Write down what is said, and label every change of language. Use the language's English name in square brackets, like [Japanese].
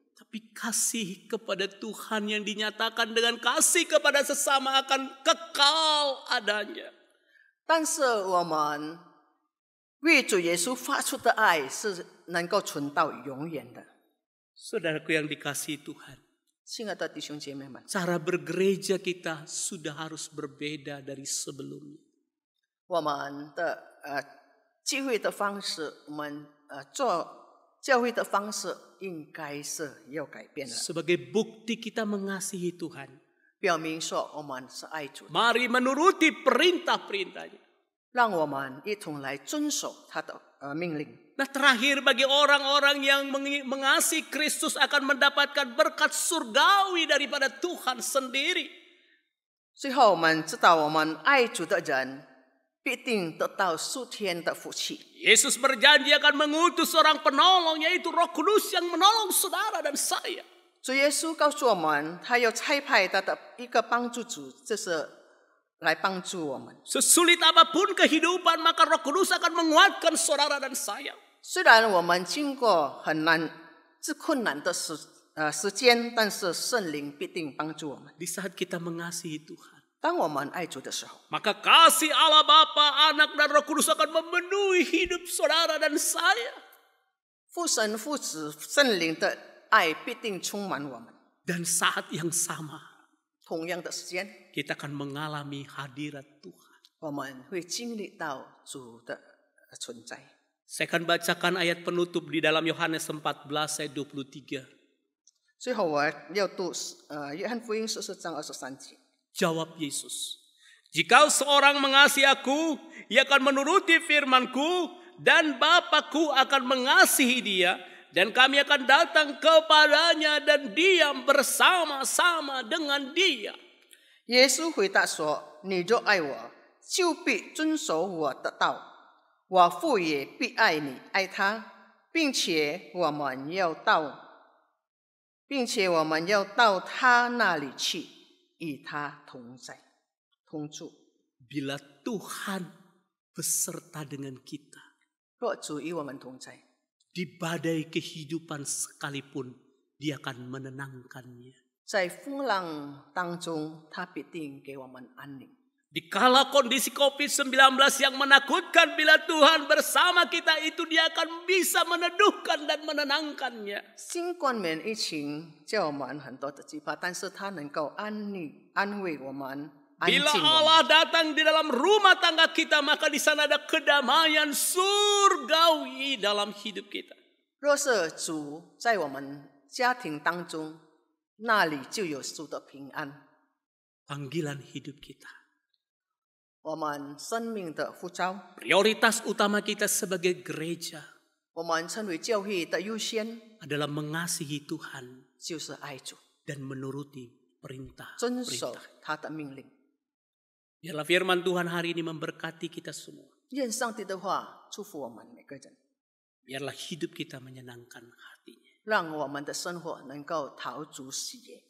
[Indonesian] Tapi kasih kepada Tuhan yang dinyatakan dengan kasih kepada sesama akan kekal adanya. [Chinese] 但是我们为主耶稣发出的爱是能够存到永远的。 [Indonesian] Saudaraku yang dikasihi Tuhan, [Chinese] 亲爱的弟兄姐妹们， [Indonesian] cara bergereja kita sudah harus berbeda dari sebelumnya. [Chinese] 我们的聚会的方式，我们做教会的方式应该是要改变了， [Indonesian] Sebagai bukti kita mengasihi Tuhan, [Chinese] 表明说我们是爱主的， [Indonesian] mari menuruti perintah-perintahnya. [Chinese] 让我们一同来遵守他的命令。 [Indonesian] Nah terakhir bagi orang-orang yang mengasihi Kristus akan mendapatkan berkat surgawi daripada Tuhan sendiri. [Chinese] 最后我们知道，我们爱主的人必定得到属天的福气。 [Indonesian] Yesus berjanji akan mengutus seorang penolong yaitu Roh Kudus yang menolong saudara dan saya. [Chinese] 主耶稣告诉我们，他要差派他的一个帮助主，就是来帮助我们。 [Indonesian] Sesulit apapun kehidupan maka Roh Kudus akan menguatkan saudara dan saya. [Chinese] 虽然我们经过很难、困难的时间，但是圣灵必定帮助我们。 [Indonesian] Di saat kita mengasihi Tuhan, [Chinese] 当我们爱主的时候， [Indonesian] maka kasih Allah Bapa, Anak dan Roh Kudus akan memenuhi hidup saudara dan saya. [Chinese] 父神、父子、圣灵的爱必定充满我们。 [Indonesian] Dan saat yang sama [Chinese] 同样的时间， [Indonesian] kita akan mengalami hadirat Tuhan. [Chinese] 我们会经历到主的存在。 [Indonesian] Saya akan bacakan ayat penutup di dalam Yohanes 14 ayat 23. [Chinese] 最后我要读约翰福音14章23节。 [Indonesian] Jawab Yesus, "Jika seorang mengasihi aku, ia akan menuruti firman-Ku dan Bapa-Ku akan mengasihi dia dan kami akan datang kepadanya dan diam bersama-sama dengan dia." [Chinese] 耶稣回答说：“你若爱我，就必遵守我的道。我父也必爱你，爱他，并且我们要到他那里去，与他同在，同住。 [Indonesian] Bila Tuhan beserta dengan kita, [Chinese] 若主与我们同在， [Indonesian] di badai kehidupan sekalipun, Dia akan menenangkannya. [Chinese] 在风浪当中，他必定给我们安宁。 [Indonesian] Di kala kondisi COVID-19 yang menakutkan, bila Tuhan bersama kita itu Dia akan bisa meneduhkan dan menenangkannya. [Chinese] 新冠疫情叫我们很多的惧怕，但是他能够安慰我们，安静 [Indonesian] Bila [Chinese] 我们。 [Indonesian] Allah datang di dalam rumah tangga kita, maka di sana ada kedamaian surgawi dalam hidup kita. [Chinese] 若是主在我们家庭当中，那里就有主的平安。 [Indonesian] Panggilan hidup kita, [Chinese] 我们生命的呼召， [Indonesian] prioritas utama kita sebagai gereja [Chinese] 我们称为教会的优先， [Indonesian] adalah mengasihi Tuhan [Chinese] 就是爱主， [Indonesian] dan menuruti perintah. [Chinese] 遵守他的命令。 [Indonesian] Biarlah firman Tuhan hari ini memberkati kita semua. [Chinese] 愿上帝的话祝福我们每个人， [Indonesian] Biarlah hidup kita menyenangkan hatinya. [Chinese] 让我们的生活能够陶足喜悦。